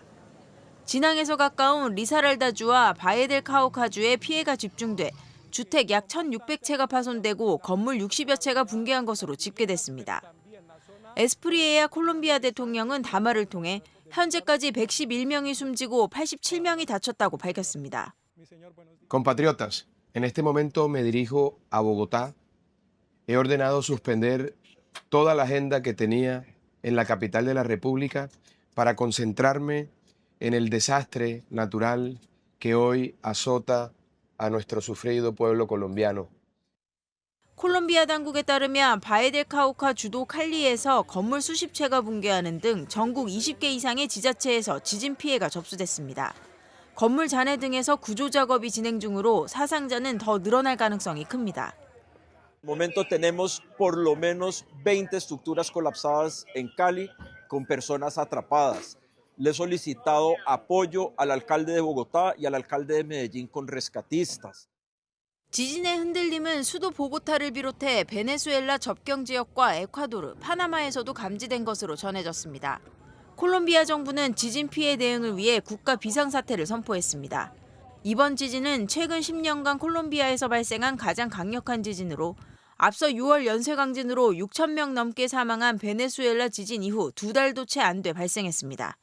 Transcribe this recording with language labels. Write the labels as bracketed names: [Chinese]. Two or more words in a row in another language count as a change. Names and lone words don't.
[Korean] 진앙에서 가까운 리사랄다주와 바에델 카우카주에 피해가 집중돼 주택 약 1,600채가 파손되고 건물 60여 채가 붕괴한 것으로 집계됐습니다. 에스프리에아 콜롬비아 대통령은 담화를 통해 현재까지 111명이 숨지고 87명이 다쳤다고 밝혔습니다. [Spanish] Compatriotas, en este momento me dirijo a Bogotá. He ordenado suspender toda la agenda que tenía en la capital de la República para concentrarme en el desastre natural que hoy azota a nuestro sufrido pueblo colombiano. [Korean] 콜롬비아 당국에 따르면 바에델 카우카 주도 칼리에서 건물 수십 채가 붕괴하는 등 전국 20개 이상의 지자체에서 지진 피해가 접수됐습니다. 건물 잔해 등에서 구조 작업이 진행 중으로 사상자는 더 늘어날 가능성이 큽니다. [Spanish] momento tenemos por lo menos 20 estructuras colapsadas en Cali con personas atrapadas. Le he solicitado apoyo al alcalde de Bogotá y al alcalde de Medellín con rescatistas. [Korean] 지진의 흔들림은 수도 보고타를 비롯해 베네수엘라 접경 지역과 에콰도르, 파나마에서도 감지된 것으로 전해졌습니다. 콜롬비아 정부는 지진 피해 대응을 위해 국가 비상사태를 선포했습니다. 이번 지진은 최근 10년간 콜롬비아에서 발생한 가장 강력한 지진으로 앞서 6월 연쇄강진으로 6,000명 넘게 사망한 베네수엘라 지진 이후 2달도 채 안 돼 발생했습니다.